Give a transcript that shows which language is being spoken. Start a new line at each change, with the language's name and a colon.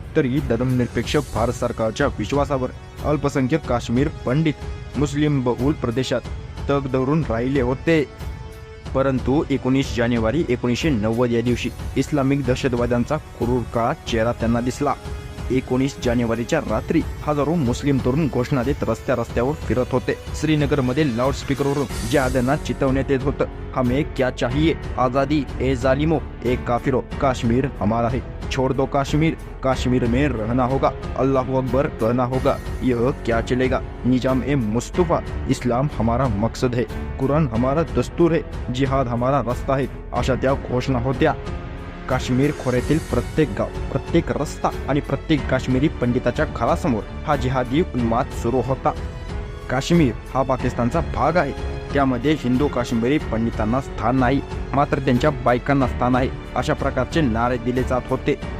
Marathi: तरी धर्मनिरपेक्ष भारत सरकारच्या विश्वासावर अल्पसंख्याक काश्मीर पंडित मुस्लिम बहुल प्रदेशात तग धरून राहिले होते। परंतु 19 जानेवारी 1990 या दिवशी इस्लामिक दहशतवाद्यांचा क्रूर काळा चेहरा त्यांना दिसला। 19 जानेवारीच्या रात्री हजारो मुस्लिम तरुण घोषणा देत रस्त्यावर फिरत होते। श्रीनगरमध्ये लाऊडस्पीकरवरून जिहाद्यांना चितवण्यात येत होतं,
Hindi: हमें क्या चाहिए, आजादी, ए जालिमो, ए काफिरो, काश्मीर हमारा है, छोड़ दो कश्मीर, कश्मीर में रहना होगा, अल्लाह अकबर कहना होगा, यह क्या चलेगा, निजाम ए मुस्तफा, इस्लाम हमारा मकसद है, कुरान हमारा दस्तूर है, जिहाद हमारा रास्ता है,
Marathi: अशा त्या घोषणा होत्या। काश्मीर खोऱ्यातील प्रत्येक गाव, प्रत्येक रस्ता आणि प्रत्येक काश्मीरी पंडिताच्या घरासमोर हा जिहादी उन्माद सुरू होता। काश्मीर हा पाकिस्तानचा भाग आहे, त्यामध्ये हिंदू काश्मीरी पंडितांना स्थान नाही, मात्र त्यांच्या बायकांना स्थान आहे, अशा प्रकारचे नारे दिले जात होते।